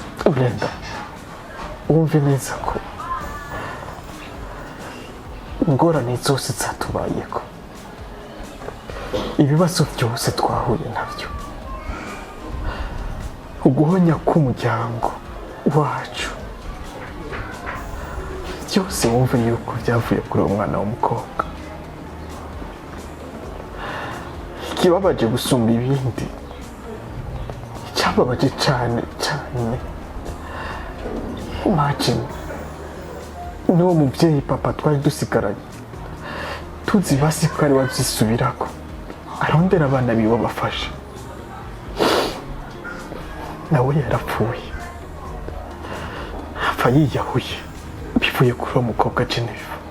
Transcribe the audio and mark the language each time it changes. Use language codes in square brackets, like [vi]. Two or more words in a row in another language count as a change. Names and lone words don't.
[rn] Brenda, wumve neza ko ingorane zose zatubayeko, ibibazo byose twahuye nabyo, uguhonya k'umuryango wacu, byose wumve yuko byavuye kuri uwo mwana w'umukobwa. Ikibabaje gusumba ibindi, icyababaje cyane cyane, imagine n'uwo mubyeyi papa twari dusigaranye tuzi basi ko ari wazisubirako arondera abana biwe bafasha, nawe yarapfuye apfa yiyahuye bivuye kuri uwo mukobwa Jewe.